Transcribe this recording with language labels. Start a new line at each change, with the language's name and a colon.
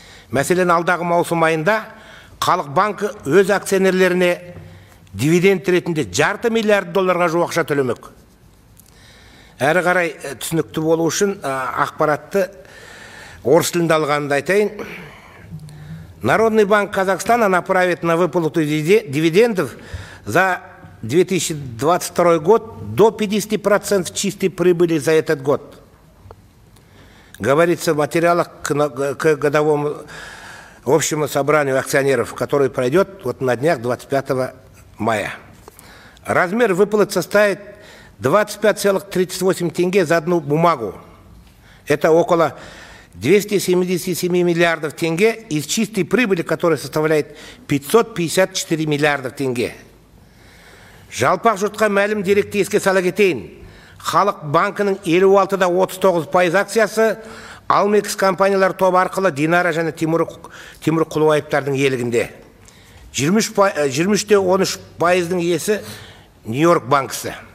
Kazakh: Мәселен, алдағы маусым айында Халық банкі өз акционерлеріне дивиденд ретінде $500 миллиард жуық ақша төлемек. Әрі қарай түсінікті болу үшін ақпаратты орыс тілінде алғанды айтайын.
Russian: Народный банк Казахстана направит на выплату дивидендов за 2022 год до 50% чистой прибыли за этот год. Говорится в материалах к годовому общему собранию акционеров, который пройдет на днях 25 мая. Размер выплат составит 25,38 тенге за одну бумагу. Это около 277 миллиардов тенге из чистой прибыли, которая составляет 554 миллиардов тенге.
Kazakh: Жалпақ жұртқа мәлім деректі еске сала кетейін. Халық банкінің 56,39% акциясы Алмекс компаниялар тобы арқылы Динара және Тимур Құлыбаевтардың иелігінде. 23,13% иесі Нью-Йорк банкісі.